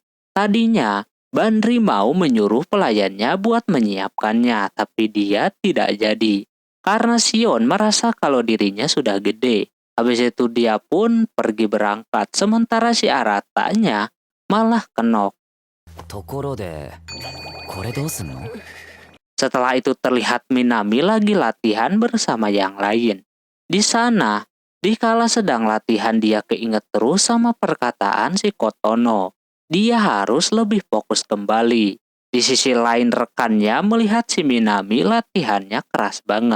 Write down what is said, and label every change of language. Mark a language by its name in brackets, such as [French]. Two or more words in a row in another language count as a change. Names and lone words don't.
[Indonesian] Tadinya Bandri mau menyuruh pelayannya buat menyiapkannya, tapi dia tidak jadi. Karena Sion merasa kalau dirinya sudah gede. Habis itu dia pun pergi berangkat, sementara si Aratanya malah kenok. [Japanese] ところでこれどうすんの？ [Indonesian] Setelah itu terlihat Minami lagi latihan bersama yang lain. Di sana, dikala sedang latihan dia keinget terus sama perkataan si Kotono. Dia harus lebih fokus kembali. Di sisi lain rekannya melihat si Minami latihannya keras banget.